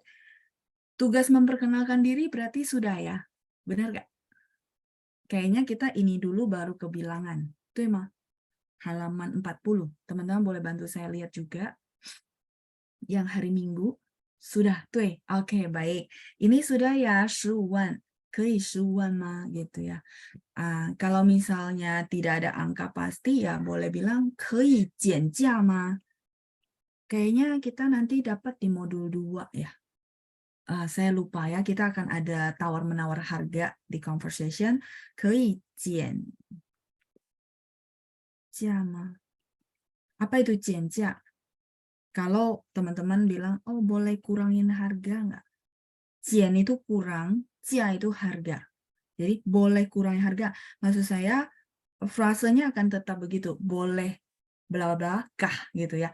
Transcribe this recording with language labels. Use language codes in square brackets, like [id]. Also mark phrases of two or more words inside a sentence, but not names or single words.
[id] Tugas memperkenalkan diri berarti sudah ya? Benar nggak? Kayaknya kita ini dulu baru ke bilangan. Itu emang halaman 40. Teman-teman boleh bantu saya lihat juga. Yang hari Minggu. Sudah, tuh. Oke, baik. Ini sudah ya, 15 万. [zh] 可以15万吗? [id] Gitu ya. Kalau misalnya tidak ada angka pasti ya boleh bilang [zh] 可以减价吗? [id] Kayaknya kita nanti dapat di modul 2 ya. Saya lupa ya, kita akan ada tawar-menawar harga di conversation. [zh] 可以减价吗? [id] Apa itu 减价? Kalau teman-teman bilang, oh boleh kurangin harga nggak? 减 itu kurang, 价 itu harga. Jadi boleh kurangin harga. Maksud saya, frasenya akan tetap begitu. Boleh bla bla kah gitu ya.